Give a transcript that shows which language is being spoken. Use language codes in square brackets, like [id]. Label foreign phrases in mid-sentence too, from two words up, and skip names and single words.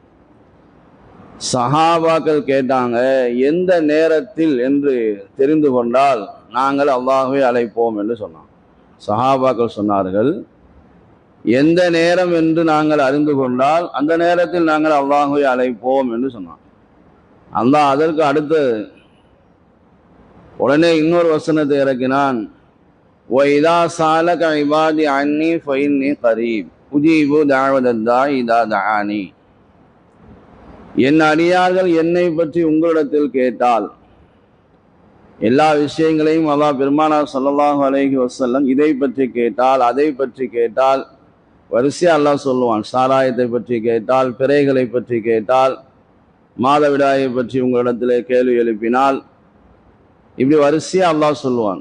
[ta] சஹாபாக்கள் கேட்டாங்க, எந்த நேரத்தில் என்று தெரிந்து கொண்டால் நாங்கள் அல்லாஹ்வை அழைப்போம் என்று சொன்னான். சஹாபாக்கள் சொன்னார்கள், எந்த நேரம் என்று நாங்கள் அறிந்து கொண்டால் அந்த நேரத்தில் நாங்கள் அல்லாஹ்வை அழைப்போம் என்று சொன்னான். அல்லாஹ் அதற்கு அடுத்து உடனே இன்னொரு வசனத்தை இறக்கினான், [ar] وَإِذَا سَأَلَكَ عِبَادِي عَنِّي فَإِنِّي قَرِيبٌ أُجِيبُ دَعْوَةَ الدَّاعِ إِذَا دَعَانِ. [ta] என் அடியார்கள் என்னை பற்றி உங்களிடத்தில் கேட்டால், எல்லா விஷயங்களையும் அல்லாஹ் பெருமானார் [ar] صلى الله عليه وسلم [ta] இதை பற்றி கேட்டால் அதை பற்றி கேட்டால் வரிசையா அல்லாஹ் சொல்லுவான். சாராயத்தை பற்றி கேட்டால், பிறைகளை பற்றி கேட்டால், மாதவிடாயை பற்றி உங்களிடத்திலே கேள்வி எழுப்பினால், இப்படி வரிசையா அல்லாஹ் சொல்லுவான்.